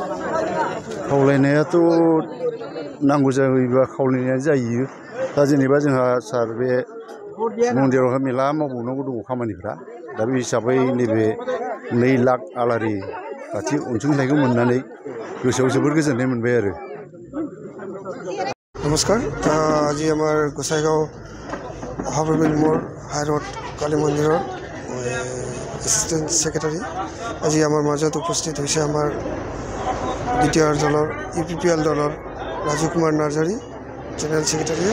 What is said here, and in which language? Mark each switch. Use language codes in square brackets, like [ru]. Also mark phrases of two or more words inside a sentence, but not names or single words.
[brx] खावलायनायाथ' नांगौ जायोबा खावलायनाया जायो। दा जेनेबा जोंहा सार बे मन्दिरावहाय मेला मावबावनांगौ दङ खामानिफ्रा। दा बे हिसाबै नैबे 2 लाख आलारि बाथि अनसुंथाइखौ मोननानै गोसोआव जोबोर गोजोननाय मोनबाय आरो। नमस्कार। [as] আজি আমাৰ গোসাইগাঁও হাবৰবিল মোড় হাইৰোড কালী মন্দিৰৰ [en] assistant secretary [as] আজি আমাৰ মাজত উপস্থিত হৈছে আমাৰ বিটিআৰ দলৰ UPPL দলৰ ৰাজু কুমাৰ নাৰ্জাৰী [en] general secretary.